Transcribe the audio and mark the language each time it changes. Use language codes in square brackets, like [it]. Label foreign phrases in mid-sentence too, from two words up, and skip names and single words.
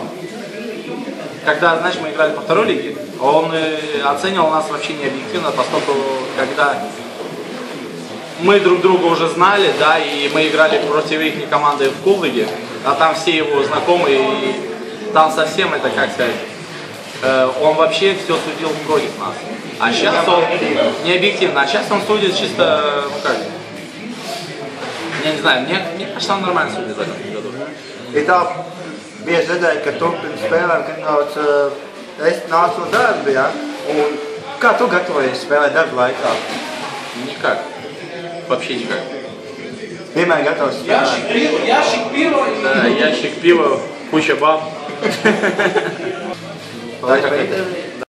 [ru] Когда, знаешь, мы играли по второй лиге, он оценивал нас вообще не объективно, поскольку когда мы друг друга уже знали, да, и мы играли против их команды в Кулыге, а там все его знакомые, и там совсем это, как сказать, он вообще все судил против нас. А сейчас он не объективно, а сейчас он судит чисто, ну как, я не знаю, мне кажется, он нормально судит в этом году. [lv] Ir tā bieži redzēja, ka tu pirms spēlēm, kad nāc no darba, ja? Un kā tu gatavojies spēlēt darba laikā? [ru] Никак. Вообще никак. [lv] Vienmēr gatavs spēlēt. [ru] Ящик пива. Да, ящик пива, куча баб. [lv] Vai tā kā tev?